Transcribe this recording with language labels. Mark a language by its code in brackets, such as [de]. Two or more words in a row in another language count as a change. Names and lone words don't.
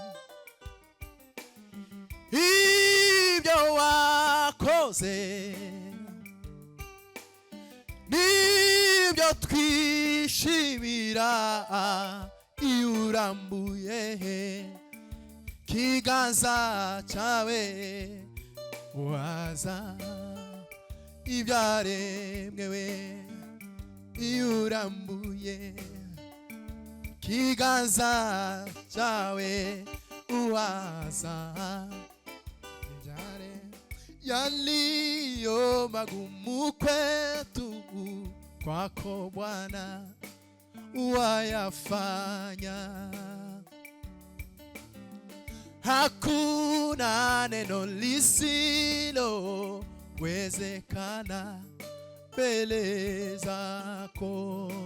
[rw] Ibyo wakoze nibyo twishimira, iyo urambuye ikiganza cyawe uhaza ibyaremwe we, iyo urambuye ikiganza cyawe uhaza ibyaremwe. [sw] Yaliyo magumu kwetu kwako Bwana wayafanya, hakuna neno lisilowezekana mbele zako.